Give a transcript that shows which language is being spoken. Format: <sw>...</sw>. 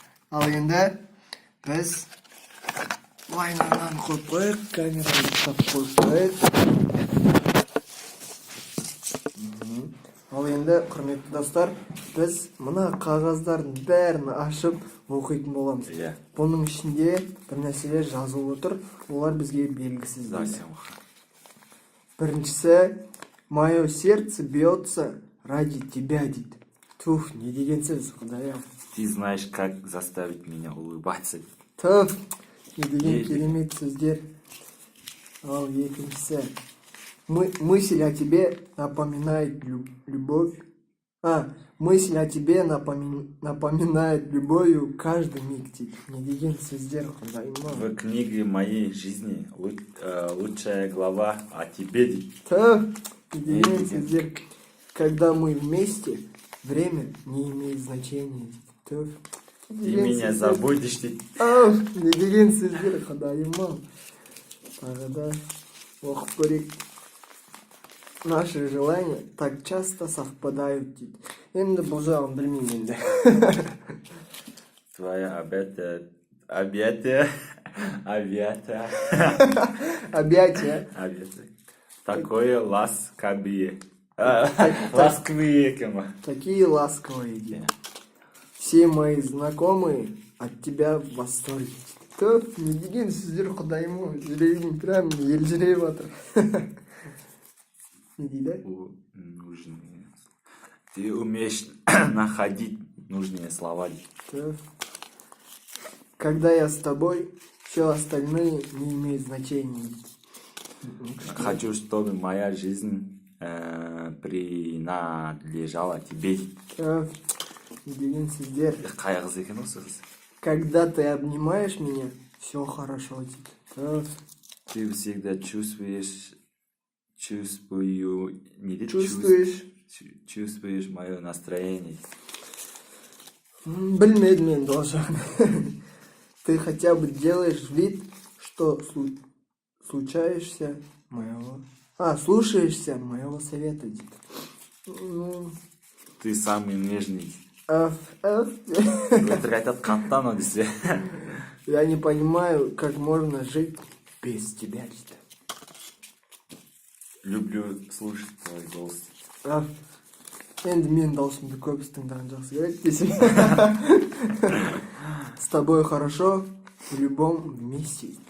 <kk>Ал енді біз вайнаны қойып қойық, камераны қойып қойып. Ал енді, құрметті достар, біз мына қағаздардың бәрін ашып оқитын боламыз. Бұның ішінде бір нәрселер жазылып отыр, олар бізге белгісіз дейді. Біріншісі,</kk> <ru>мое сердце бьется ради тебя</ru> <kk>дейді. Туф, не деген сөз, құдайым.</kk> <ru>Ты знаешь, как заставить меня улыбаться.</ru> <kk>Туф, не деген керемет сөздер. Ал екіншісі,</kk> <ru>мысль о тебе напоминает любовь. Мысль о тебе напоминает любовью каждый миг.</ru> <kk>Не деген сөздер, құдайым.</kk> <ru>В книге моей жизни лучшая глава о тебе.</ru> <kk>Не деген сөздер.</kk> <ru>Когда мы вместе, время не имеет значения. Ты меня забудешь.</ru> <kk>Не деген сөздер, құдайым. Тағы да оқып көрейік.</kk> <ru>Наши желания так часто совпадают</ru> <kk>дейді. Енді бұл жағын білмеймін енді.</kk> <ru>Твоя объятия. Такое ласковые. Ласковые, кема. Такие ласковые</ru> <kk>дейді.</kk> <ru>Все мои знакомые от тебя в восторге.</ru> <kk>Топ, не деген сөздер, құдайым, жүрегім прям елжіреп жатыр. Не дейді?</kk> <ru>Ты умеешь находить нужные слова. Когда я с тобой, все остальное не имеет значения. Хочу, чтобы моя жизнь принадлежала тебе.</ru> <kk>Не деген сөздер. Қайғыз екен осы қыз.</kk> <ru>Когда ты обнимаешь меня, все хорошо</ru> <kk>дейді.</kk> <ru>Ты всегда чувствуешь мое настроение.</ru> <kk>Білмедім енді ол жағын.</kk> <ru>Ты хотя бы делаешь вид, что слушаешься моего совета</ru> <kk>дейді.</kk> <ru>Ты самый нежный.</ru> <kk>Өтірік айтады, қаттан десе.</kk> <ru>Я не понимаю, как можно жить без тебя</ru> <kk>дейді.</kk> <ru>Люблю слушать твой голос.</ru> <kk>Енді мен даусымды көбісі тыңдаған жақсы керек десең.</kk> <ru>С тобой хорошо в любом месте.</ru>